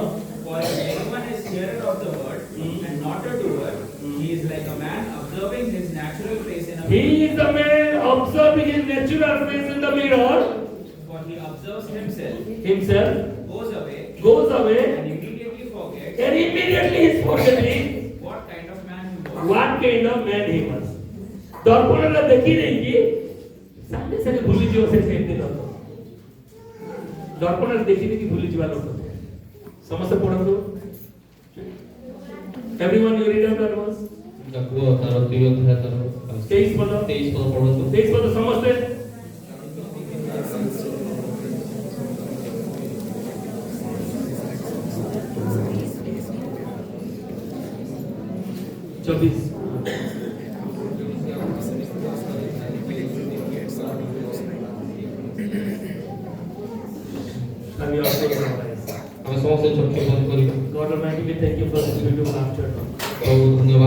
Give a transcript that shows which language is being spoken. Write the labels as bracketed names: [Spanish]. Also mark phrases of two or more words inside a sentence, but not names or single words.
[English] For if anyone is hearer of the word and not a doer, he is like a man observing his natural face in a He mirror. is the man observing his natural face in the mirror, For he observes himself, himself, goes goes away, and immediately forgets and immediately is forgetting what kind of man he was. what kind of man he was. [Odia] ଦର୍ପଣରେ ଦେଖି ଦେଇକି ସାଙ୍ଗେ ସାଙ୍ଗେ ଭୁଲିଯିବ ସେ ସେମିତି ଲୋକ। ଦର୍ପଣରେ ଦେଖି ଦେଇକି ଭୁଲିଯିବା ଲୋକ। ସମସ୍ତେ ପଢନ୍ତୁ। [English] Everyone you read out that verse? [Odia] ଯାକୁବ ତାର 2 ଅଧ୍ୟାୟ ତାର 23 ପଦ 23 ପଦ ପଢନ୍ତୁ। 23 ପଦ ସମସ୍ତେ। चौबीस ଆମେ ସମସ୍ତେ ଚକ୍ଷୁ ବନ୍ଦ କରିବା। [English] God Almighty, we thank you for this beautiful afternoon. [Odia] ବହୁତ ଧନ୍ୟବାଦ।